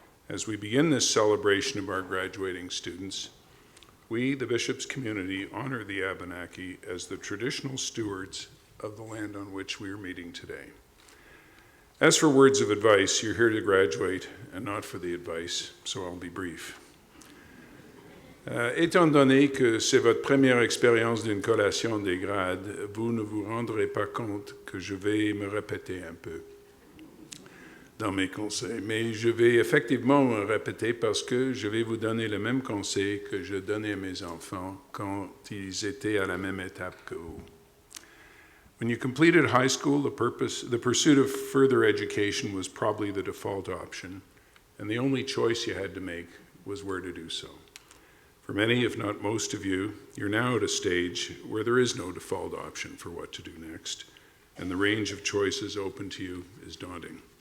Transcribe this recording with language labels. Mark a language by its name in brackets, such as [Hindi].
[English] As we begin this celebration of our graduating students, we, the Bishop's community, honor the Abenaki as the traditional stewards of the land on which we are meeting today. As for words of advice, you're here to graduate and not for the advice, so I'll be brief. [French] Étant donné que c'est votre première expérience d'une collation des grades, vous ne vous rendrez pas compte que je vais me répéter un peu dans mes conseils. Mais je vais effectivement me répéter parce que je vais vous donner le même conseil que je donnais à mes enfants quand ils étaient à la même étape que vous. [English] When you completed high school, the pursuit of further education was probably the default option, and the only choice you had to make was where to do so. For many, if not most of you, you're now at a stage where there is no default option for what to do next, and the range of choices open to you is daunting.